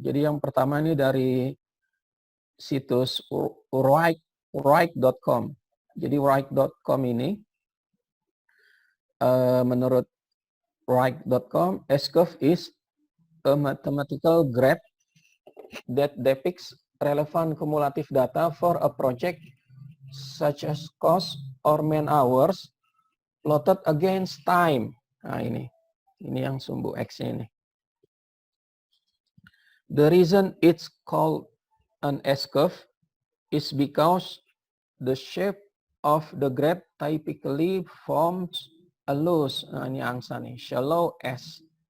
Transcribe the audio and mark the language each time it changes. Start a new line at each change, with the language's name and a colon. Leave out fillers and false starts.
Indonesian: Jadi yang pertama ini dari situs Wrike.com. Jadi Wrike.com ini, menurut Wrike.com,
English: S-curve is a mathematical graph that depicts relevant cumulative data for a project such as cost or man hours plotted against time.
Indonesian: Nah ini yang sumbu X-nya ini.
English: The reason it's called an S-curve is because the shape of the graph typically forms a loose,
Indonesian: nah ini angsa nih,
English: shallow S.